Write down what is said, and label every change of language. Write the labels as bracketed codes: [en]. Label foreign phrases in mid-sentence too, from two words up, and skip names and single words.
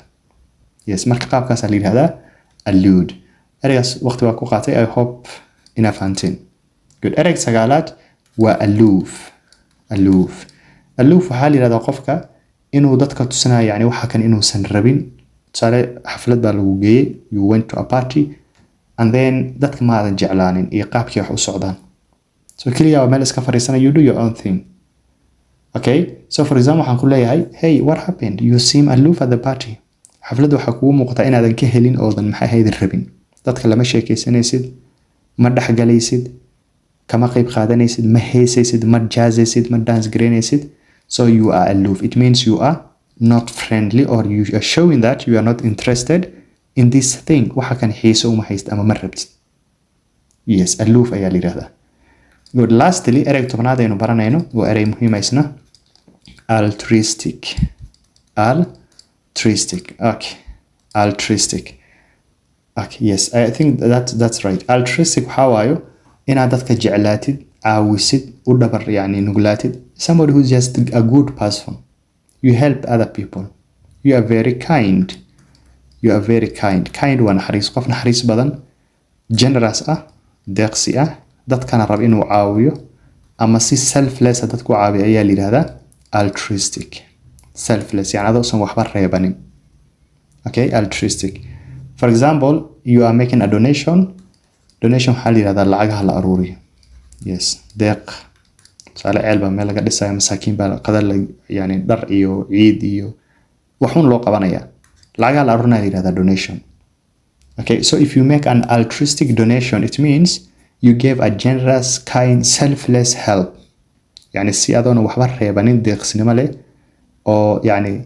[so] Yes, marka qaabkaas la yiraahdaa allude. Ereygaas waqti waa ku qaatay. [en] I hope [so] inaad fahanteen. [en] Good. [so] Ereyga sagaalaad waa aloof. Aloof waxaa la yiraahdaa qofka inuu dadka tusanayo yani waxa kan inuusan rabin. Tusaale xaflad baa lagu geeyay, [en] you went to a party and then [so] dadka ma aadan jeclaanin iyo qaabkii wax u socdaan. So kaliya waa meel iska fariisana, [en] you do your own thing. Okay, so for example [so] waxaan ku leeyahay, [en] hey, what happened? You seem aloof at the party. [so] xafladda waxaa kugu muuqata inaadan ka helin oodan maxay ahayd rabin. Dadka lama sheekaysanaysid, ma dhexgalaysid, kama qayb qaadanaysid, ma heesaysid, ma jaazaysid, ma dance garaynaysid. [en] So you are aloof. It means you are not friendly or you are showing that you are not interested in this thing. [so] waxa kan xiiso uma hayst ama ma rabtid. Yes, aloof ayaa la yiraahdaa. Good. Lastly, ereyga tobnaad aynu baranayno waa erey muhiim ah isna. [en] Altruistic. Okay. Altruistic. Okay, yes, I think that's right. [so] Altruistic waxa waayo inaad dadka jeclaatid, caawisid, u dhabar yani nuglaatid. [en] Somebody who's just a good person. You help other people. You are very kind. [so] Kind waa naxariis, qof naxariis badan, generous ah, deeqsi ah, dadkana rab inuu caawiyo ama si selfless dadku caawiyo ayaa la yiraahdaa altruistic. Selfless yani adoosan waxba reebanin. [en] Okay, altruistic. For example, you are making a donation. [so] Donation waxaa la yiraahdaa lacagaha la aruuriyo. Yes, deeq. Tusaale ceel baa meel laga dhisayo, masaakiin baa qadal yani dhar iyo ciid iyo waxun loo qabanayaa. Lacagaha la aruurinayo la yiraahdaa donation. [en] Okay, so if you make an altruistic donation, it means you gave a generous, kind, selfless help. [so] يعني si adoon waxba reebanin, deeqsinimo leh oo yani